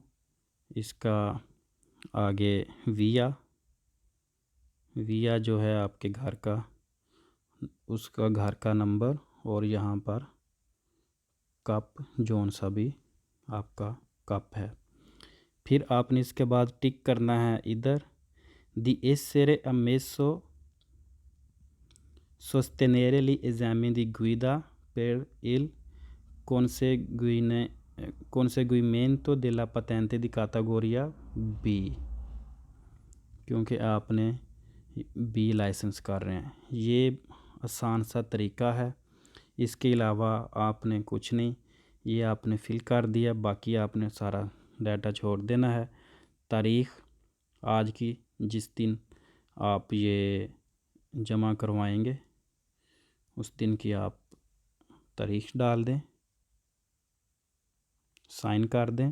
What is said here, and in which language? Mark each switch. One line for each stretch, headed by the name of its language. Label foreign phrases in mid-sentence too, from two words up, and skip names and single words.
Hindi: इसका आगे विया जो है आपके घर का, उसका घर का नंबर, और यहाँ पर कप, जौन सा भी आपका कप है। फिर आपने इसके बाद टिक करना है इधर दी
Italian: essere ammesso sostenere gli esami di guida per il conseguimento della patente di categoria B,
Hindi: क्योंकि आपने B लाइसेंस कर रहे हैं। ये आसान सा तरीका है, इसके अलावा आपने कुछ नहीं, ये आपने फिल कर दिया, बाकी आपने सारा डाटा छोड़ देना है। तारीख़ आज की, जिस दिन आप ये जमा करवाएंगे उस दिन की आप तारीख़ डाल दें, साइन कर दें।